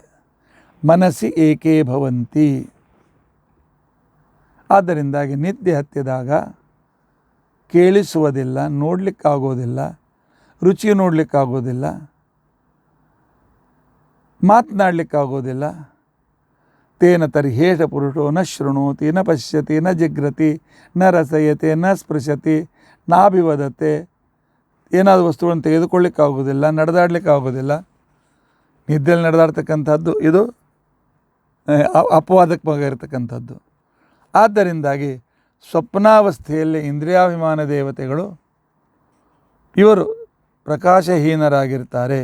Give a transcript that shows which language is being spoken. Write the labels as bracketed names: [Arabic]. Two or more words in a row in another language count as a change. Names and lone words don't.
[Sanskrit] ಮನಸ್ಸಿ ಏಕೇ ಭವಂತಿ. [Kannada] ಆದ್ದರಿಂದಾಗಿ ನಿದ್ದೆ ಹತ್ತಿದಾಗ ಕೇಳಿಸುವುದಿಲ್ಲ, ನೋಡಲಿಕ್ಕಾಗೋದಿಲ್ಲ, ರುಚಿ ನೋಡಲಿಕ್ಕಾಗೋದಿಲ್ಲ, ಮಾತನಾಡಲಿಕ್ಕಾಗೋದಿಲ್ಲ. [Sanskrit] ತೇನ ತರ್ಹೇಷ ಪುರುಷೋ ನ ಶೃಣೋತಿ ನ ಪಶ್ಯತಿ ನ ಜಿಗ್ರತಿ ನ ರಸಯತೆ ನ ಸ್ಪೃಶತಿ ನಾಭಿವದತೆ. [Kannada] ಏನಾದರೂ ವಸ್ತುಗಳನ್ನು ತೆಗೆದುಕೊಳ್ಳಿಕ್ಕಾಗೋದಿಲ್ಲ, ನಡೆದಾಡಲಿಕ್ಕಾಗೋದಿಲ್ಲ. ನಿದ್ದೆಯಲ್ಲಿ ನಡೆದಾಡ್ತಕ್ಕಂಥದ್ದು ಇದು ಅಪವಾದಕ್ಕೆ ಇರತಕ್ಕಂಥದ್ದು. ಆದ್ದರಿಂದಾಗಿ ಸ್ವಪ್ನಾವಸ್ಥೆಯಲ್ಲಿ ಇಂದ್ರಿಯಾಭಿಮಾನ ದೇವತೆಗಳು ಇವರು ಪ್ರಕಾಶಹೀನರಾಗಿರ್ತಾರೆ.